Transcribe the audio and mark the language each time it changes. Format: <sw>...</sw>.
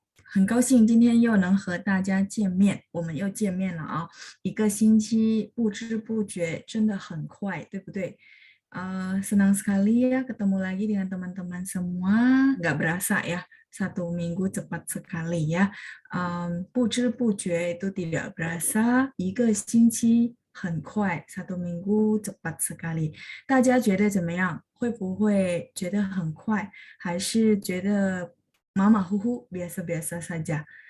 <zh>很高兴今天又能和大家见面，我们又见面了啊！一个星期不知不觉真的很快，对不对？</zh> <id>Senang sekali ya ketemu lagi dengan teman-teman semua. Nggak berasa ya, 1 minggu cepat sekali ya.</id> <zh>不知不觉</zh> <id>itu tidak berasa,</id> <zh>1个星期很快,</zh> <id>1 minggu cepat sekali.</id> <zh>大家觉得怎么样？会不会觉得很快，还是觉得马马虎虎，</zh> <id>biasa-biasa saja？</id>